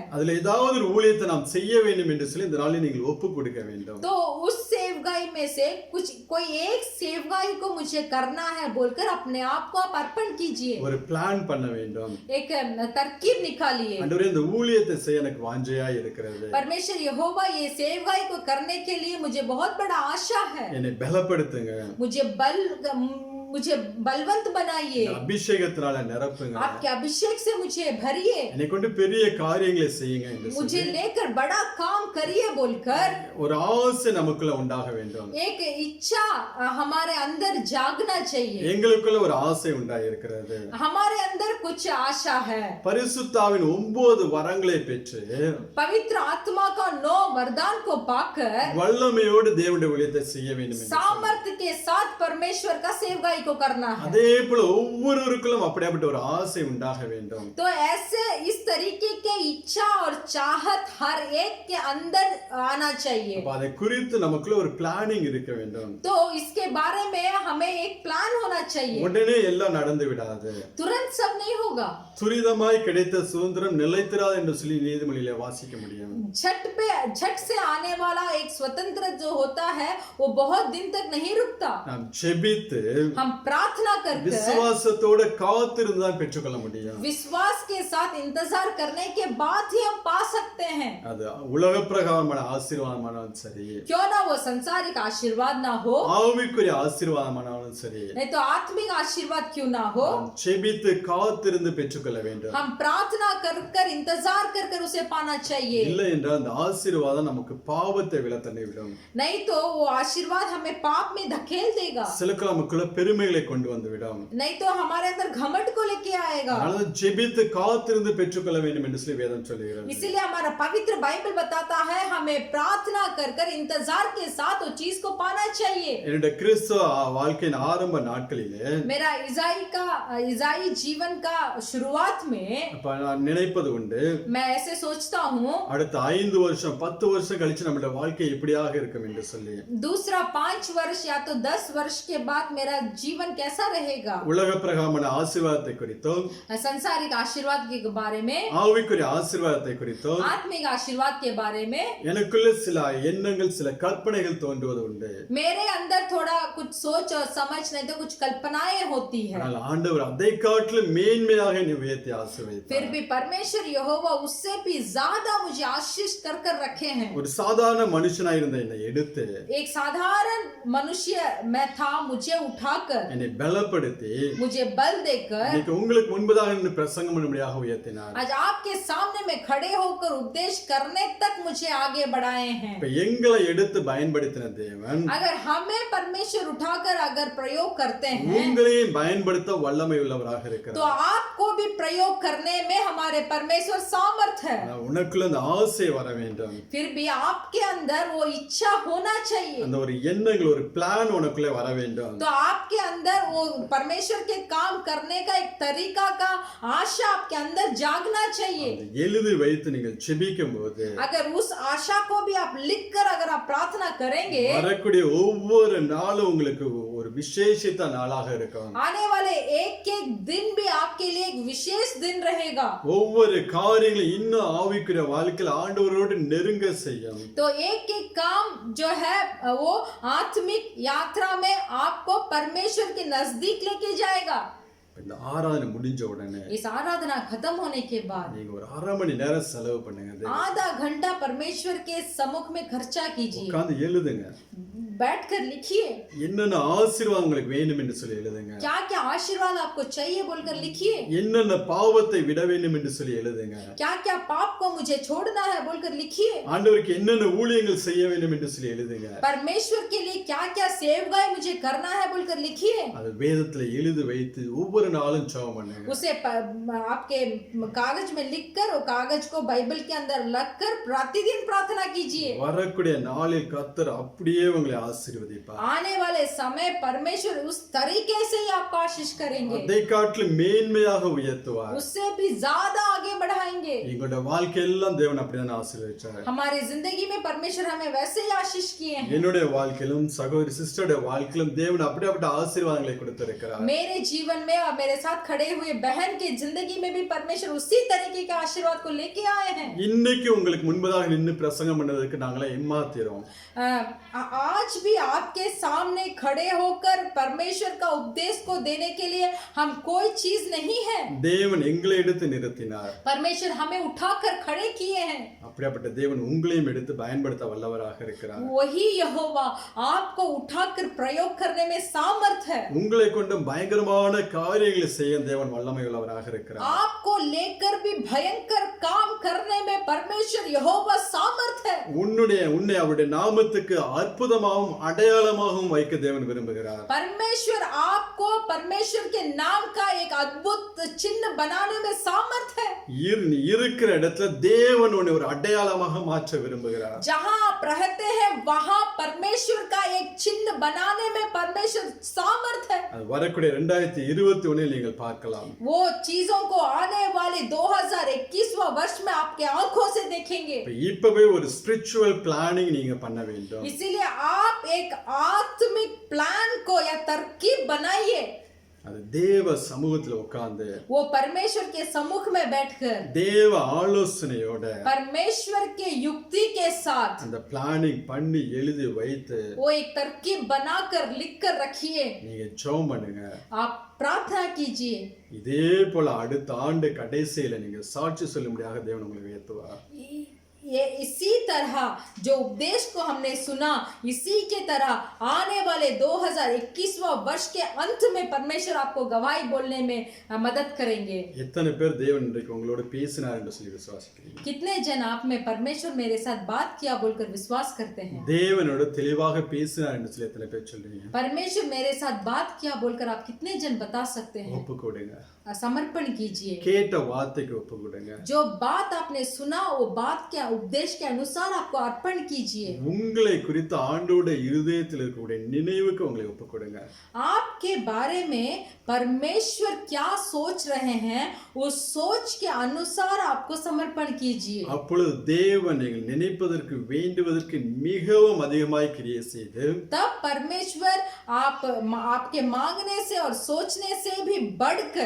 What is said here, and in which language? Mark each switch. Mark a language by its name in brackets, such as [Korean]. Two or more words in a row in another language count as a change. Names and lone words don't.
[Tamil] அதுல ஏதாவது ஒரு ஊழியத்தை நாம் செய்ய வேண்டும் என்று சொல்லி இந்த நாளில் நீங்கள் ஒப்பு கொடுக்க வேண்டும். [Hindi] तो उस सेवगाई में से कोई एक सेवगाई को मुझे करना है बोलकर अपने आप को आप अर्पण कीजिए, [Tamil] ஒரு பிளான் பண்ண வேண்டும். [Hindi] एक तरकीब निकालिए। [Tamil] ஆண்டவரே இந்த ஊழியத்தை செய்ய எனக்கு வாஞ்சையா இருக்கிறது. [Hindi] परमेश्वर यहोवा ये सेवगाई को करने के लिए मुझे बहुत बड़ा आशा है, [Tamil] என்னை பலப்படுத்துங்க, [Hindi] मुझे बलवंत बनाइए, [Tamil] அபிஷேகத்தினால நிரப்புங்க, [Hindi] आपके अभिषेक से मुझे भरिए, [Tamil] என்னை கொண்டு பெரிய காரியங்களை செய்யுங்க என்று [Hindi] मुझे [Tamil] சொல்லி [Hindi] लेकर बड़ा काम करिए बोलकर [Tamil] ஒரு ஆசை நமக்குள்ள உண்டாக வேண்டும். [Hindi] एक इच्छा हमारे अंदर जागना चाहिए। [Tamil] எங்களுக்குள்ள ஒரு ஆசை உண்டாயிருக்கிறது. [Hindi] हमारे अंदर कुछ आशा है, [Tamil] பரிசுத்தாவின் 9 வரங்களை பெற்று [Hindi] पवित्र आत्मा का 9 वरदान को पाकर [Tamil] வல்லமையோடு தேவனுடைய ஊழியத்தை செய்ய வேண்டும் என்று [Hindi] सामर्थ्य के साथ परमेश्वर का सेवगाई को करना है। [Tamil] அதே போல ஒவ்வொருவருக்குள்ளும் அப்படிப்பட்ட ஒரு ஆசை உண்டாக வேண்டும். [Hindi] तो ऐसे इस तरीके के इच्छा और चाहत हर एक के अंदर आना चाहिए। [Tamil] அப்ப அதை குறித்து நமக்குள்ள ஒரு பிளானிங் இருக்க வேண்டும். [Hindi] तो इसके बारे में हमें एक प्लान होना चाहिए। [Tamil] உடனே எல்லாம் நடந்து விடாது. [Hindi] तुरंत सब नहीं होगा। [Tamil] துரிதமாய் கிடைத்த சுதந்திரம் நிலைத்திராது என்று சொல்லி நீதிமொழியிலே வாசிக்க முடியும். [Hindi] झट से आने वाला एक स्वतंत्र जो होता है वो बहुत दिन तक नहीं रुकता। [Tamil] நாம் ஜெபித்து [Hindi] हम प्रार्थना करके [Tamil] விசுவாசத்தோட காத்திருந்து தான் பெற்றுக்கொள்ள முடியும். [Hindi] विश्वास के साथ इंतजार करने के बाद ही हम पा सकते हैं। [Tamil] அது உலக பிரகாரமான ஆசீர்வாதமானாலும் சரி, [Hindi] क्यों ना वो संसारिक आशीर्वाद ना हो, [Tamil] ஆவிக்குரிய ஆசீர்வாதமானாலும் சரி, [Hindi] नहीं तो आत्मिक आशीर्वाद क्यों ना हो, [Tamil] நாம் ஜெபித்து காத்திருந்து பெற்றுக்கொள்ள வேண்டும். [Hindi] हम प्रार्थना कर इंतजार कर उसे पाना चाहिए। [Tamil] இல்லை என்றால் அந்த ஆசீர்வாதம் நமக்கு பாவத்தை விலத்தண்ணி விடும். [Hindi] नहीं तो वो आशीर्वाद हमें पाप में धकेल देगा, [Tamil] சிலக்கு நமக்குள்ள பெருமைகளை கொண்டு வந்து விடும். [Hindi] नहीं तो हमारे अंदर घमंड को लेके आएगा। [Tamil] அதனால ஜெபித்து காத்திருந்து பெற்றுக்கொள்ள வேண்டும் என்று சொல்லி வேதம் சொல்லுகிறது. [Hindi] इसलिए इसलिए हमारा पवित्र बाइबल बताता है हमें प्रार्थना कर कर इंतजार के साथ वो चीज को पाना चाहिए। [Tamil] என்னுடைய கிறிஸ்துவ வாழ்க்கையின் ஆரம்ப நாட்களிலே [Hindi] मेरा ईसाई जीवन का शुरुआत में [Tamil] அப்ப நான் நினைப்பது உண்டு, [Hindi] मैं ऐसे सोचता हूँ [Tamil] அடுத்த 5 வருஷம் 10 வருஷம் கழிச்சு நம்மளுடைய வாழ்க்கை எப்படியாக இருக்கும் என்று சொல்லி [Hindi] दूसरा 5 वर्ष या तो 10 वर्ष के बाद मेरा जीवन कैसा रहेगा। [Tamil] உலக பிரகாரமான ஆசீர்வாதத்தை குறித்தும் [Hindi] संसारिक आशीर्वाद के बारे में, [Tamil] ஆவிக்குரிய ஆசீர்வாதத்தை குறித்தும் [Hindi] आत्मिक आशीर्वाद के बारे में [Tamil] எனக்குள்ள சில எண்ணங்கள் சில கற்பனைகள் தோன்றுவது உண்டு। [Hindi] मेरे अंदर थोड़ा कुछ सोच और समझ नहीं तो कुछ कल्पनाएं होती है। [Tamil] ஆனால் ஆண்டவர் அதை காட்டிலும் மேன்மையாக என்னை உயர்த்தி ஆசீர்வதித்தார்। [Hindi] फिर भी परमेश्वर यहोवा उससे भी ज्यादा मुझे आशीष कर कर रखे हैं। [Tamil] ஒரு சாதாரண மனுஷனாய் இருந்த என்னை எடுத்து [Hindi] एक साधारण मनुष्य मैं था, मुझे उठाकर [Tamil] என்னை பலப்படுத்தி [Hindi] मुझे बल देकर [Tamil] இன்னைக்கு உங்களுக்கு முன்பதாக நின்று பிரசங்கம் பண்ணும்படியாக உயர்த்தினார்। [Hindi] आज आपके सामने में खड़े होकर उपदेश करने तक मुझे आगे बढ़ाए हैं। [Tamil] இப்ப எங்களை எடுத்து பயன்படுத்தின தேவன் [Hindi] अगर हमें परमेश्वर उठाकर अगर प्रयोग करते हैं [Tamil] உங்களையும் பயன்படுத்த வல்லமை உள்ளவராக [Hindi] तो [Tamil] இருக்கிறார்। [Hindi] आपको भी प्रयोग करने में हमारे परमेश्वर सामर्थ है। [Tamil] ஆனா உனக்குள்ள அந்த ஆசை வர வேண்டும், [Hindi] फिर भी आपके अंदर वो इच्छा होना चाहिए। [Tamil] அந்த ஒரு எண்ணங்கள் ஒரு பிளான் உனக்குள்ளே வர வேண்டும்। [Hindi] तो आपके अंदर वो परमेश्वर के काम करने का एक तरीका का आशा आपके अंदर जागना चाहिए। [Tamil] அதை எழுதி வைத்து நீங்கள் செபிக்கும் போது [Hindi] अगर उस आशा को भी आप लिखकर अगर आप प्रार्थना करेंगे [Tamil] வரக்கூடிய ஒவ்வொரு நாளும் உங்களுக்கு ஒரு விசேஷித்த நாளாக இருக்கும்। [Hindi] आने वाले एक एक दिन भी आपके लिए एक विशेष दिन रहेगा। [Tamil] ஒவ்வொரு காரியங்களும் இன்னும் ஆவிக்குரிய வாழ்க்கையில் ஆண்டவரோடு நெருங்க செய்யும்। [Hindi] तो एक एक काम जो है वो आत्मिक यात्रा में आपको परमेश्वर के नजदीक लेके जाएगा। [Tamil] இந்த ஆராதனை முடிஞ்ச உடனே [Hindi] इस आराधना खत्म होने के बाद [Tamil] நீங்க ஒரு 1/2 மணி நேரம் செலவு பண்ணுங்க, [Hindi] आधा घंटा परमेश्वर के सम्मुख में खर्चा कीजिए। [Tamil] உட்கார்ந்து எழுதுங்க, [Hindi] बैठकर लिखिए [Tamil] என்னென்ன ஆசீர்வாதம் உங்களுக்கு வேணும் என்று சொல்லி எழுதுங்க, [Hindi] क्या क्या आशीर्वाद आपको चाहिए बोलकर लिखिए, [Tamil] என்னென்ன பாவத்தை விட வேண்டும் என்று சொல்லி எழுதுங்க, [Hindi] क्या क्या पाप को मुझे छोड़ना है बोलकर लिखिए, [Tamil] ஆண்டவருக்கு என்னென்ன ஊழியங்கள் செய்ய வேண்டும் என்று சொல்லி எழுதுங்க। [Hindi] परमेश्वर के लिए क्या क्या सेवकाई मुझे करना है बोलकर लिखिए। [Tamil] அது வேதத்துல எழுதி வைத்து ஒவ்வொரு நாளும் ஜெபம் பண்ணுங்க। [Hindi] उसे आपके कागज में लिखकर वो कागज को बाइबल के अंदर रखकर प्रतिदिन प्रार्थना कीजिए। [Tamil] வரக்கூடிய நாளில் கர்த்தர் அப்படியே உங்களை ஆசீர்வதிப்பார்। [Hindi] आने वाले समय परमेश्वर उस तरीके से ही आपको आशीष करेंगे, [Tamil] அதை காட்டிலும் மேன்மையாக உயர்த்துவார்। [Hindi] उससे भी ज्यादा आगे बढ़ाएंगे। [Tamil] எங்களுடைய வாழ்க்கையெல்லாம் தேவன் அப்படிதான் ஆசீர்வதிச்சார்। [Hindi] हमारी जिंदगी में परमेश्वर हमें वैसे ही आशीष किए हैं। [Tamil] என்னுடைய வாழ்க்கையிலும் சகோதரி சிஸ்டருடைய வாழ்க்கையிலும் தேவன் அப்படிப்பட்ட ஆசீர்வாதங்களை கொடுத்திருக்கிறார்। [Hindi] मेरे जीवन में और मेरे साथ खड़े हुए बहन की जिंदगी में भी परमेश्वर उसी तरीके के आशीर्वाद को लेके आए हैं। [Tamil] இன்னைக்கு உங்களுக்கு முன்பதாக நின்று பிரசங்கம் பண்ணதுக்கு நாங்களே ஏமாத்திரோம்। [Hindi] आज भी आपके सामने खड़े होकर परमेश्वर का उपदेश को देने के लिए हम कोई चीज नहीं है। [Tamil] தேவன் எங்களை எடுத்து நிறுத்தினார்। [Hindi] परमेश्वर हमें उठाकर खड़े किए हैं। [Tamil] அப்படிப்பட்ட தேவன் உங்களையும் எடுத்து பயன்படுத்த வல்லவராக இருக்கிறார்। [Hindi] वही यहोवा आपको उठाकर प्रयोग करने में सामर्थ है। [Tamil] உங்களை கொண்டு பயங்கரமான காரியங்களை செய்ய தேவன் வல்லமை உள்ளவராக இருக்கிறார்। [Hindi] आपको लेकर भी भयंकर काम करने में परमेश्वर यहोवा सामर्थ है। [Tamil] உன்னை அவருடைய நாமத்துக்கு அற்புதமாகவும் அடையாளமாகவும் வைக்க தேவன் விரும்புகிறார்। [Hindi] परमेश्वर आपको परमेश्वर के नाम का एक अद्भुत चिन्ह बनाने में सामर्थ है। [Tamil] நீ இருக்கிற இடத்துல தேவன் உன்னை ஒரு அடையாளமாக மாற்ற விரும்புகிறார்। [Hindi] जहां आप रहते हैं वहां परमेश्वर का एक चिन्ह बनाने में परमेश्वर सामर्थ है। [Tamil] அது வரக்கூடிய 2021 நீங்கள் பார்க்கலாம்। [Hindi] वो चीजों को आने वाले 2021वां वर्ष में आपके आंखों से देखेंगे। [Tamil] இப்பவே ஒரு [English] spiritual planning [Tamil] நீங்க பண்ண வேண்டும்। [Hindi] इसीलिए आप एक आत्मिक प्लान को या तरकीब बनाइए। [Tamil] அது தேவ சமூகத்துல உட்கார்ந்து [Hindi] वो परमेश्वर के सम्मुख में बैठकर [Tamil] தேவ ஆலோசனையோட [Hindi] परमेश्वर के युक्ति के साथ [Tamil] அந்த பிளானிங் பண்ணி எழுதி வைத்து [Hindi] वो एक तरकीब बनाकर लिखकर रखिए। [Tamil] நீங்க ஜெபம் பண்ணுங்க। [Hindi] आप प्रार्थना कीजिए। [Tamil] இதே போல அடுத்த ஆண்டு கடைசியில நீங்க சாட்சி சொல்லும்படியாக தேவன் உங்களுக்கு உயர்த்துவார்। [Hindi] ये इसी तरह जो उपदेश को हमने सुना, इसी के तरह आने वाले 2021वां वर्ष के अंत में परमेश्वर आपको गवाही बोलने में मदद करेंगे। [Tamil] எத்தனை பேர் தேவன் இன்றைக்கு உங்களோட பேசினார் என்று சொல்லி விசுவாசிக்கிறீங்க? [Hindi] कितने जन आप में परमेश्वर मेरे साथ बात किया बोलकर विश्वास करते हैं? [Tamil] தேவனோட தெளிவாக பேசினார் என்று சொல்லி எத்தனை பேர் சொல்றீங்க? [Hindi] परमेश्वर मेरे साथ बात किया बोलकर आप कितने जन बता सकते हैं? [Tamil] ஒப்பு கொடுங்க, [Hindi] समर्पण कीजिए। [Tamil] கேட்ட வார்த்தைக்கு ஒப்பு கொடுங்க। [Hindi] जो बात आपने सुना वो बात के उपदेश के अनुसार आपको अर्पण कीजिए। [Tamil] உங்களை குறித்து ஆண்டவருடைய இருதயத்தில் இருக்கக்கூடிய நினைவுக்கு உங்களை ஒப்பு கொடுங்க। [Hindi] आपके बारे में परमेश्वर क्या सोच रहे हैं उस सोच के अनुसार आपको समर्पण कीजिए। [Tamil] அப்பொழுது தேவன் நீங்கள் நினைப்பதற்கு வேண்டுவதற்கு மிகவும் அதிகமாய் கிரியை செய்து [Hindi] तब परमेश्वर आपके मांगने से और सोचने से भी बढ़कर